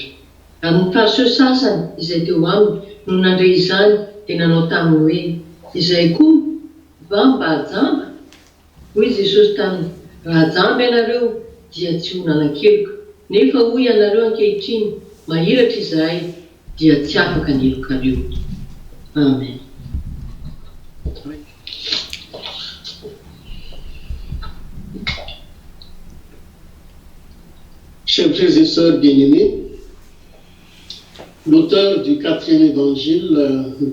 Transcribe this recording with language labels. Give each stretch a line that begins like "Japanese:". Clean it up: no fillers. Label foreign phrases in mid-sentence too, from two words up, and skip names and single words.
Malagasy: Ary ny fariseo sasany izay teo aminy no nandray izany dia nanao taminy hoe izay koa va mba jamba? Hoy Jesosy taminy, raha jamba ianareo dia tsy ho nanan-keloka, nefa hoy ianareo ankehitriny mahiratra izahay dia tsy afaka ny elokareo. Amen.
French: Chers frères et sœurs bien-aimés, l'auteur du 4e évangile nous